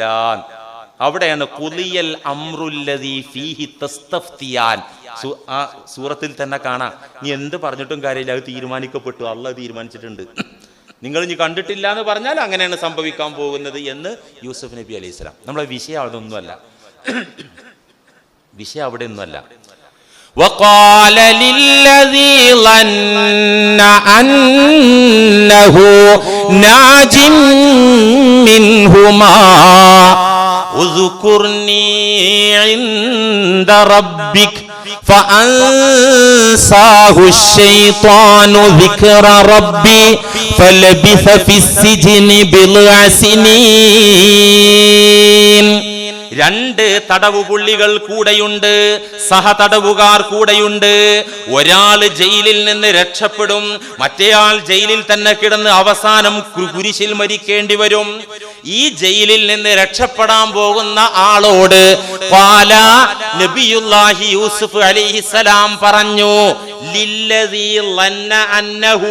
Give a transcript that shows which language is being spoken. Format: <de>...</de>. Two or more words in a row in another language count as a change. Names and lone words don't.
<ml>അവിടെയാണ്</ml> <ar>قضي الأمر الذي فيه تستفتيان,</ar> <ml>ആ സൂറത്തിൽ തന്നെ കാണാം. നീ എന്ത് പറഞ്ഞിട്ടും കാര്യമില്ല, അത് തീരുമാനിക്കപ്പെട്ടു, അള്ളാഹ് തീരുമാനിച്ചിട്ടുണ്ട്. നിങ്ങൾ ഇനി കണ്ടിട്ടില്ല എന്ന് പറഞ്ഞാൽ അങ്ങനെയാണ് സംഭവിക്കാൻ പോകുന്നത് എന്ന് യൂസുഫ് നബി അലൈഹിസ്സലാം. നമ്മളെ വിഷയം അതൊന്നുമല്ല, വിഷയം അവിടെ ഒന്നുമല്ല.</ml> <ar>وقال للذي ظن أنه ناج منهما اذكرني عند ربك فأنساه الشيطان ذكر ربي فلبث في السجن بضع سنين.</ar> <ml>രണ്ട് തടവുപുള്ളികൾ കൂടെയുണ്ട്, സഹതടവുകാർ കൂടെയുണ്ട്. ഒരാൾ ജയിലിൽ നിന്ന് രക്ഷപ്പെടും, മറ്റേയാൾ ജയിലിൽ തന്നെ കിടന്ന് അവസാനം കുരിശിൽ മരിക്കേണ്ടി വരും. ഈ ജയിലിൽ നിന്ന് രക്ഷപ്പെടാൻ പോകുന്ന ആളോട്</ml> <ar>قال نبي الله</ar> <ml>യൂസുഫ് അലൈഹിസ്സലാം പറഞ്ഞു,</ml> <ar>للذي ظن أنه</ar>